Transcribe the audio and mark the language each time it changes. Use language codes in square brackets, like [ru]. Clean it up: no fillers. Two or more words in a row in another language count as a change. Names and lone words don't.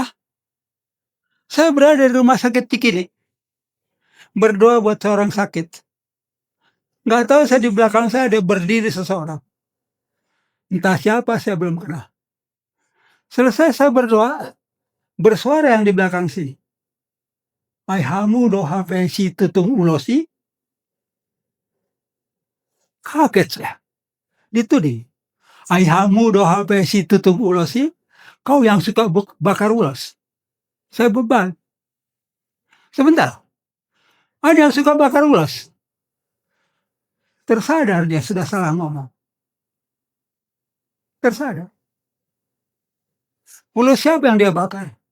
[id] Saya berada di rumah sakit Cikini. Berdoa buat seorang sakit. Nggak tahu saya di belakang saya ada berdiri seseorang. Entah siapa, saya belum kenal. Selesai saya berdoa, bersuara yang di belakang sini. [bbc] Ai hamu doha si tutung ulosi. [id] Kaget saya. Dituding. [bbc] Ai hamu doha si tutung ulosi. [id] Kau yang suka bakar ulos. Saya beban. Sebentar. Ada yang suka bakar ulos. Tersadar dia sudah salah ngomong. Tersadar. Ulos siapa yang dia bakar?